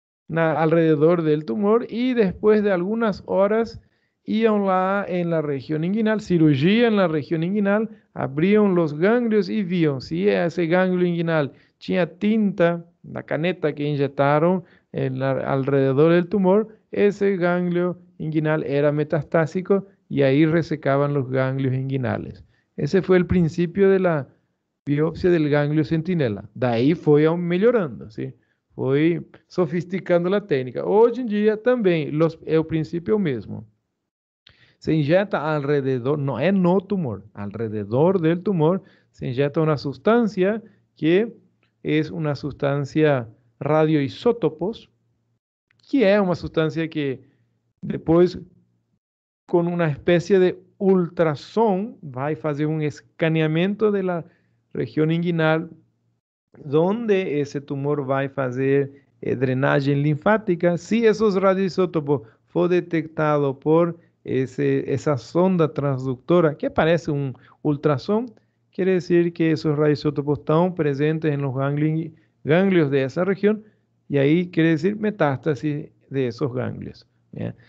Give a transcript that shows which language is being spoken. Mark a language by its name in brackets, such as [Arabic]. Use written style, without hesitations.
[Spanish] Alrededor del tumor y después de algunas horas iban en la región inguinal, cirugía en la región inguinal, abrían los ganglios y vieron si ese ganglio inguinal tenía tinta, la caneta que inyectaron alrededor del tumor, ese ganglio inguinal era metastásico y ahí resecaban los ganglios inguinales. Ese fue el principio de la biopsia del ganglio centinela. De ahí fue aún mejorando, ¿sí? [Portuguese] Foi sofisticando a técnica. Hoje em dia também, o princípio é o mesmo. Se injeta alrededor, não é no tumor, [Spanish] alrededor del tumor, [Portuguese] se injeta uma substância que é uma substância radioisótopos, que é uma substância que depois, com uma espécie de ultrassom, vai fazer um escaneamento da região inguinal [Spanish] donde ese tumor va a hacer drenaje linfática. Si esos radioisótopos fue detectado por esa sonda transductora, que parece un ultrassom, quiere decir que esos radioisótopos están presentes en los ganglios de esa región y ahí quiere decir metástasis de esos ganglios. ¿Ya?